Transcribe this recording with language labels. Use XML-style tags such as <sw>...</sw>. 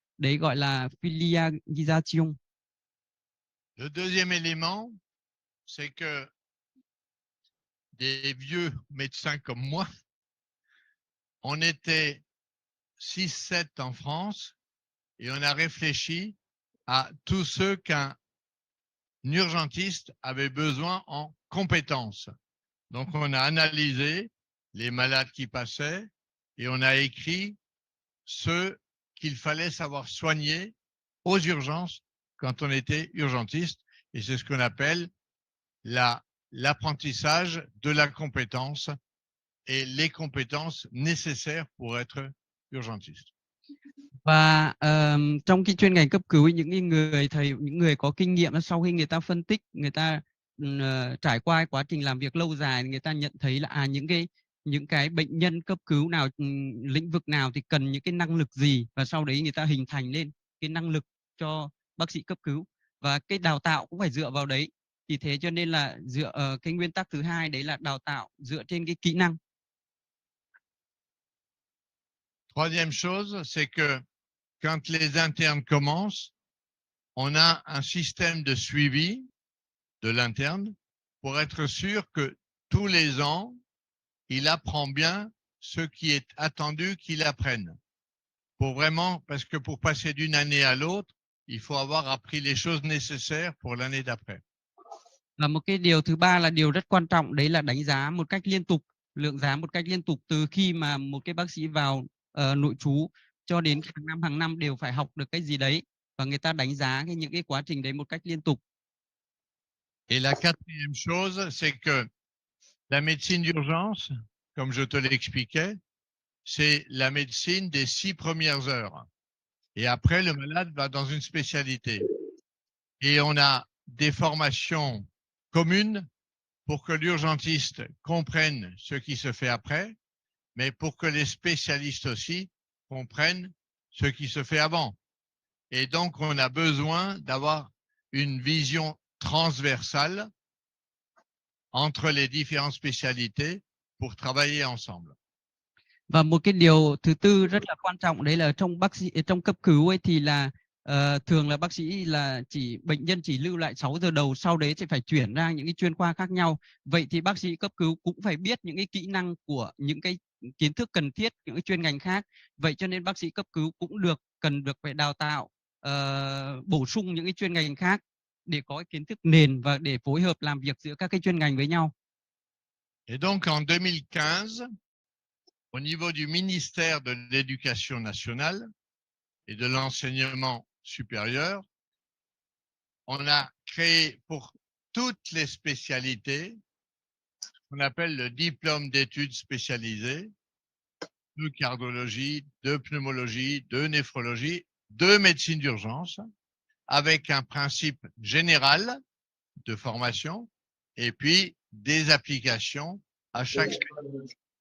<vi>Đấy gọi là filialisation.</vi> <fr>Le deuxième élément, c'est que des vieux médecins comme moi, on était 6-7 en France et on a réfléchi à tous ceux qu'un urgentiste avait besoin en compétences. Donc, on a analysé les malades qui passaient et on a écrit ceux qu'il fallait savoir soigner aux urgences quand on était urgentiste. Et c'est ce qu'on appelle l'apprentissage de la compétence et les compétences nécessaires pour être urgentiste.</fr> <vi>Và trong cái chuyên ngành cấp cứu ấy, những người có kinh nghiệm sau khi người ta phân tích, người ta trải qua quá trình làm việc lâu dài, người ta nhận thấy là những cái bệnh nhân cấp cứu nào, lĩnh vực nào thì cần những cái năng lực gì, và sau đấy người ta hình thành lên cái năng lực cho bác sĩ cấp cứu, và cái đào tạo cũng phải dựa vào đấy. Thì thế cho nên là cái nguyên tắc thứ hai đấy là đào tạo dựa trên cái kỹ năng.</vi> <fr>Troisième chose, c'est que quand les internes commencent, on a un système de suivi de l'interne pour être sûr que tous les ans, il apprend bien ce qui est attendu qu'il apprenne. Parce que pour passer d'une année à l'autre, il faut avoir appris les choses nécessaires pour l'année d'après.</fr> <vi>Và một cái điều thứ ba là điều rất quan trọng, đấy là đánh giá một cách liên tục, lượng giá một cách liên tục từ khi mà một cái bác sĩ vào nội trú cho đến hàng năm đều phải học được cái gì đấy, và người ta đánh giá những cái quá trình đấy một cách liên tục.</vi> <fr>Et la quatrième chose, c'est que la médecine d'urgence, comme je te l'expliquais, c'est la médecine des 6 premières heures. Et après, le malade va dans une spécialité. Et on a des formations communes pour que l'urgentiste comprenne ce qui se fait après, mais pour que les spécialistes aussi comprennent ce qui se fait avant. Et donc, on a besoin d'avoir une vision transversale entre les différentes spécialités pour travailler ensemble.</fr> <vi>Và một cái điều thứ tư rất là quan trọng đấy là trong cấp cứu ấy thì là thường là bác sĩ là bệnh nhân chỉ lưu lại 6 giờ đầu, sau đấy sẽ phải chuyển ra những cái chuyên khoa khác nhau. Vậy thì bác sĩ cấp cứu cũng phải biết những cái kỹ năng của những cái kiến thức cần thiết, những cái chuyên ngành khác. Vậy cho nên bác sĩ cấp cứu cũng cần được phải đào tạo, bổ sung những cái chuyên ngành khác để có cái kiến thức nền và để phối hợp làm việc giữa các cái chuyên ngành với nhau.</vi> <fr>Et donc en 2015, au niveau du ministère de l'Éducation nationale et de l'enseignement supérieur, on a créé pour toutes les spécialités ce qu'on appelle le diplôme d'études spécialisées de cardiologie, de pneumologie, de néphrologie, de médecine d'urgence, avec un principe général de formation et puis des applications à chaque spécialité.</fr>